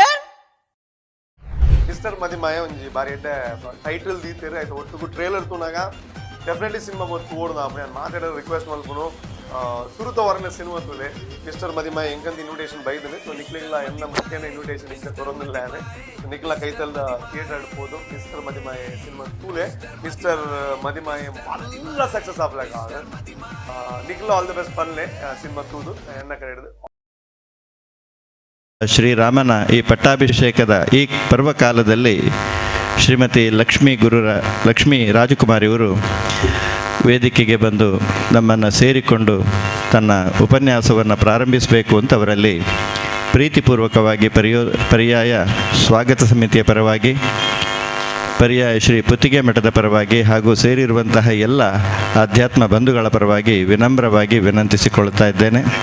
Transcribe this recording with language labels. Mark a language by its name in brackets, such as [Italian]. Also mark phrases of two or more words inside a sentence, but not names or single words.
[Tulu] ಮಿಸ್ಟರ್ ಮದಿಮಾಯ ಒಂಜಿ ಬಾರಿ ಎಡ್ಡೆ ಟೈಟಲ್ ದೀತೆರ್ ಆಯ್ತು ಒಟ್ಟುಗು ಟ್ರೇಲರ್ ತೂನಾಗ ಡೆಫಿನೆಟ್ಲಿ ಸಿನಿಮಾ ಗೊತ್ತು ಓಡ್ದ ಅಪ್ಪ [Kannada] ನಾನು ಮಾತಾಡೋ [Tulu] ರಿಕ್ವೆಸ್ಟ್ ಮಲ್ಪುನು ಸುರುತ ವರನ ಸಿನಿಮಾ ತೂಲೆ ಮಿಸ್ಟರ್ ಮದಿಮಾಯ ಎಂಕಂತ ಇನ್ವಿಟೇಷನ್ ಬೈದನೆ ಸೊ ನಿಕ್ಲಿಲ್ಲ ಎನ್ನ ಮುಖ್ಯನ ಇನ್ವಿಟೇಷನ್ ಇಂಕ ಕೊರೊಂದಿಲ್ಲ ಆನೆ ನಿಕ್ಲ ಕೈತಲ್ದ ಥಿಯೇಟರ್ ಆಡ್ಬೋದು ಮಿಸ್ಟರ್ ಮದಿಮಾಯ ಸಿನಿಮಾ ತೂಲೆ ಮಿಸ್ಟರ್ ಮದಿಮಾಯ ಮಲ್ಲ ಸಕ್ಸಸ್ ಆಗ್ಲಾಗ ನಿಕ್ಲ [English] all the best [Tulu] ಪನ್ಲೆ ಸಿನಿಮಾ ತೂದು ಎನ್ನ ಕಡೆ ಹಿಡಿದು [Kannada] ಶ್ರೀರಾಮನ ಈ ಪಟ್ಟಾಭಿಷೇಕದ ಈ ಪರ್ವಕಾಲದಲ್ಲಿ ಶ್ರೀಮತಿ ಲಕ್ಷ್ಮೀ ರಾಜಕುಮಾರ್ ಇವರು ವೇದಿಕೆಗೆ ಬಂದು ನಮ್ಮನ್ನು ಸೇರಿಕೊಂಡು ತನ್ನ ಉಪನ್ಯಾಸವನ್ನು ಪ್ರಾರಂಭಿಸಬೇಕು ಅಂತ ಅವರಲ್ಲಿ ಪ್ರೀತಿಪೂರ್ವಕವಾಗಿ ಪರ್ಯಾಯ ಸ್ವಾಗತ ಸಮಿತಿಯ ಪರವಾಗಿ ಪರ್ಯಾಯ ಶ್ರೀ ಪುತ್ತಿಗೆ ಮಠದ ಪರವಾಗಿ ಹಾಗೂ ಸೇರಿರುವಂತಹ ಎಲ್ಲ ಆಧ್ಯಾತ್ಮ ಬಂಧುಗಳ ಪರವಾಗಿ ವಿನಮ್ರವಾಗಿ ವಿನಂತಿಸಿಕೊಳ್ಳುತ್ತಾ ಇದ್ದೇನೆ.